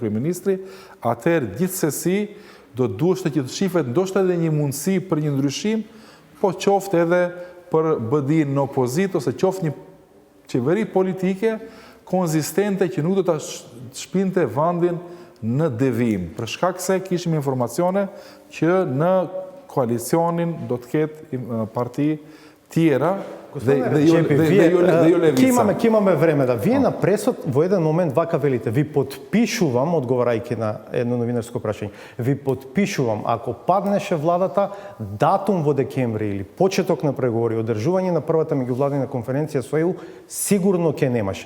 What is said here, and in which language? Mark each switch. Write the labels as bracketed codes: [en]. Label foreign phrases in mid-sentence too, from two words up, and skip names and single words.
[sq] kryeministri, atëherë gjithsesi do duheshte që të shifet ndoshta edhe një mundësi për një ndryshim, po qoftë edhe për BDI në opozitë ose qoftë një qeveri politike konzistente që nuk do të shpinte vendin në devijim, për shkak se kishim informacione që në koalicionin do të ketë parti tjera dhe jo levica. [mk] Ке имаме време да вие на пресот во еден момент вака велите, ви потпишувам, одговарајќи на едно новинарско прашање, ви потпишувам ако паднеше владата датум во декември или почеток на преговори, одржување на првата меѓувладина конференција со ЕУ, сигурно ќе немаше.